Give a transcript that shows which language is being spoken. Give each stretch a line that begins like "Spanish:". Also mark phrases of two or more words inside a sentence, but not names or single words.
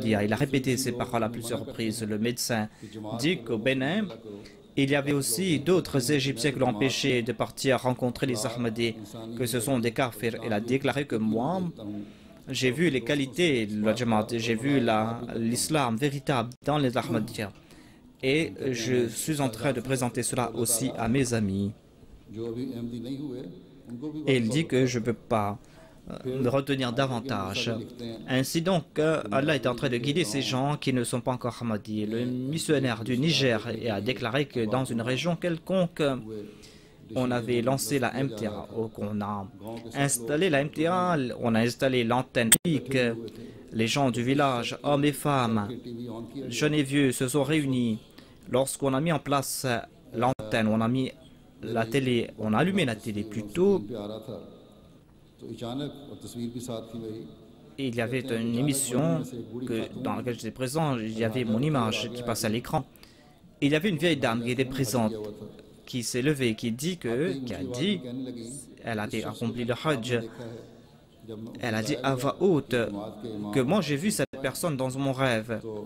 French: Il a répété ces paroles à plusieurs reprises. Le médecin dit qu'au Bénin, il y avait aussi d'autres Égyptiens qui l'ont empêché de partir rencontrer les Ahmadis, que ce sont des kafirs. Il a déclaré que moi, j'ai vu les qualités de la Jamaat, j'ai vu l'islam véritable dans les Ahmadiyya. Et je suis en train de présenter cela aussi à mes amis.
Urdu: جو ابھی احمدی نہیں ہوئے ان کو بھی
French: Et il dit que je ne peux pas me retenir davantage. Ainsi donc, Allah est en train de guider ces gens qui ne sont pas encore Ahmadis. Le missionnaire du Niger a déclaré que dans une région quelconque, on avait lancé la MTA, on a installé la MTA, on a installé l'antenne publique. Les gens du village, hommes et femmes, jeunes et vieux, se sont réunis. Lorsqu'on a mis en place l'antenne, on a mis la télé, on a allumé la télé plutôt.
Urdu: تو اچانک اور تصویر بھی ساتھ تھی وہی
French: Il y avait une émission dans laquelle j'étais présent, il y avait mon image qui passait à l'écran. Il y avait une vieille dame qui était présente, qui s'est levée, qui a dit, elle a accompli le Hajj, elle a dit à voix haute que moi j'ai vu cette personne dans mon rêve.